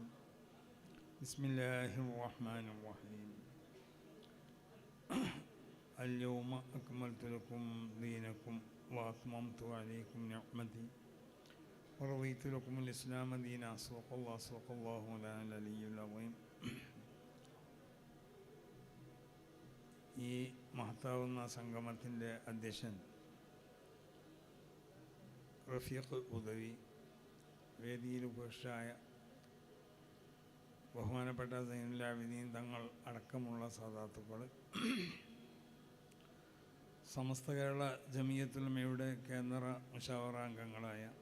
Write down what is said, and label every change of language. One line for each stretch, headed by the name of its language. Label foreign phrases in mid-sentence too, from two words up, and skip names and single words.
Arabic: بسم الله الرحمن الرحيم. اليوم أكملت لكم دينكم وأتممت عليكم نعمتي ورضيت لكم الإسلام دينا. صدق الله مولانا العلي العظيم.
Malayalam: ഈ മഹത്താവുന്ന സംഗമത്തിൻ്റെ അധ്യക്ഷൻ റഫീഖ് ഉദവി, വേദിയിൽ ഉപേക്ഷായ ബഹുമാനപ്പെട്ട സൈനുൽ ആബിദീൻ തങ്ങൾ അടക്കമുള്ള സാദാത്തുക്കൾ, സമസ്ത കേരള ജമിയത്തുൽ ഉലമയുടെ കേന്ദ്ര മുശാവറ അംഗങ്ങളായ